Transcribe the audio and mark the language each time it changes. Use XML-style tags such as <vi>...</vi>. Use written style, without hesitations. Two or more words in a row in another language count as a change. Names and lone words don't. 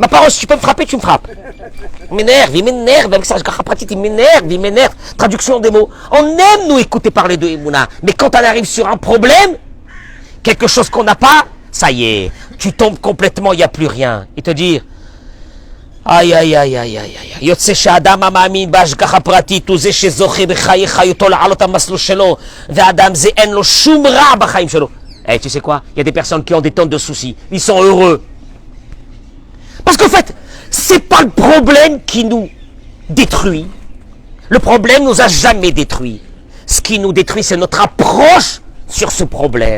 <fr>Ma parole, si tu peux me frapper, tu me frappes. Il m'énerve, avec ça, il m'énerve. Traduction des mots. On aime nous écouter parler de Emouna, mais quand on arrive sur un problème, quelque chose qu'on n'a pas, ça y est, tu tombes complètement, il n'y a plus rien. Et te dire, aïe, aïe, aïe, aïe, aïe, aïe.</fr> <he>יוצא שהאדם המאמין בהשגחה פרטית הוא זה שזוכה בחיי חיותו לעלות המסלול שלו, והאדם זה אין לו שום רע בחיים שלו.</he> <fr>Eh, tu sais quoi? Il y a des personnes qui ont des tonnes de soucis. Ils sont heureux. Parce qu'en fait, c'est pas le problème qui nous détruit. Le problème nous a jamais détruit. Ce qui nous détruit, c'est notre approche sur ce problème.</fr>